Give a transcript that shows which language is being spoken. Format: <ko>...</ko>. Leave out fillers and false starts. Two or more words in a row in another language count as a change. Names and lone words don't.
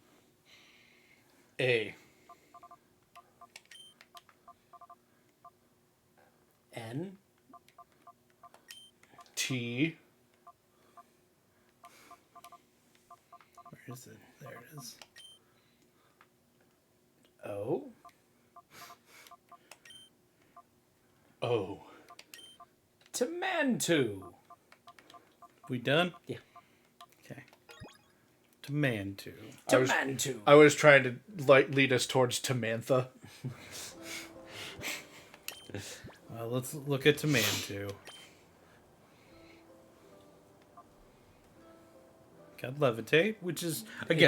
<en>A. N. T. Where is it? There it is. O. O. Tamantu. We done? Yeah. Okay. Tamantu. Tamantu. I was trying to lead us towards Tamantha. Let's look at Tamantu. Got Levitate, which is again</en>